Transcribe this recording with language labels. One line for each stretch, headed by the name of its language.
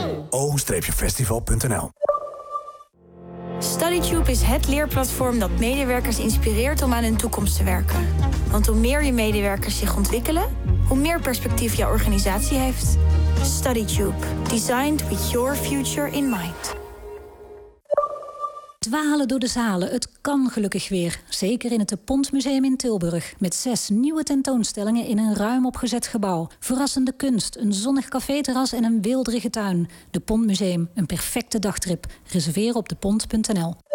Dutch: O-festival.nl. StudyTube is het leerplatform dat medewerkers inspireert om aan hun toekomst te werken. Want hoe meer je medewerkers zich ontwikkelen, hoe meer perspectief jouw organisatie heeft. StudyTube.
English: Designed with your future in mind.
Dutch: Dwalen door de zalen, het kan gelukkig weer. Zeker in het De Pont Museum in Tilburg. Met 6 nieuwe tentoonstellingen in een ruim opgezet gebouw. Verrassende kunst, een zonnig caféterras en een weelderige tuin. De Pont Museum, een perfecte dagtrip. Reserveer op depont.nl.